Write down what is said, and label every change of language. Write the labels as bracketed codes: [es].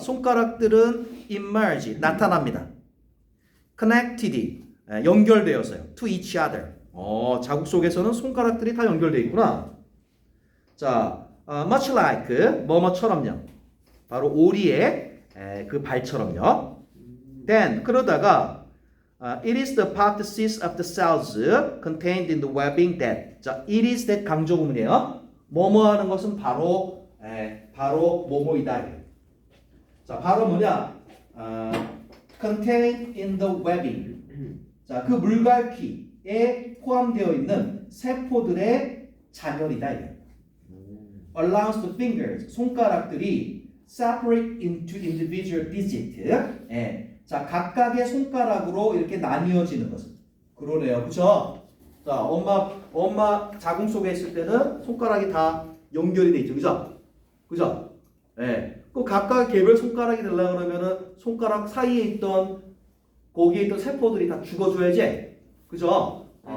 [ko] 손가락들은 emerge, 나타납니다. connected, 연결되었어요. [en] to each other. [ko] 자궁 속에서는 손가락들이 다 연결되어 있구나. 자, [en] much like, [ko] 뭐뭐처럼요. 바로 오리의 그 발처럼요. [en] Then [ko] 그러다가 [en] it is the apotheosis of the cells contained in the webbing that. [ko] 자, [en] it is that [ko] 강조 구문이에요. 뭐뭐 하는 것은 바로 뭐뭐이다. 자, 바로 뭐냐? [en] contained in the webbing. [ko] 자, 그 물갈퀴에 포함되어 있는 세포들의 잔열이다. [en] allows the fingers, [ko] 손가락들이 [en] separate into individual digits. [ko] 자, 각각의 손가락으로 이렇게 나뉘어지는 것은. 그러네요. 그렇죠? 자, 엄마 자궁 속에 있을 때는 손가락이 다 연결이 돼 있죠. 그죠? 그죠? 그 각각 개별 손가락이 되려고 그러면은 손가락 사이에 있던 거기에 있던 세포들이 다 죽어줘야지. 그죠?